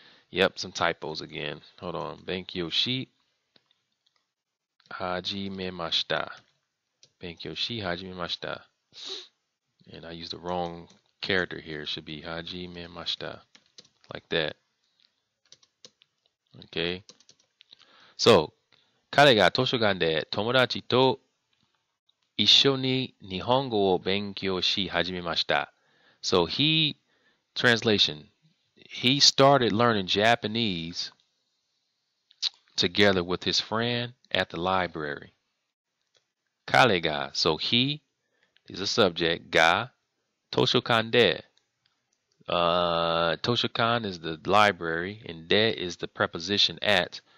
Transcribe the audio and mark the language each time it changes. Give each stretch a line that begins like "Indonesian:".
English: Yep, some typos again. Hold on.
Japanese: 勉強し始めました。勉強し始めました。
English: And I used the wrong character here. It should be 始めました. Like that. Okay.
Japanese: So, 彼が図書館で友達と一緒に日本語を勉強し始めました。
English: So translation, he started learning Japanese together with his friend at the library. 彼が, so he is a subject, が, 図書館で, 図書館 is the library, and で is the preposition at.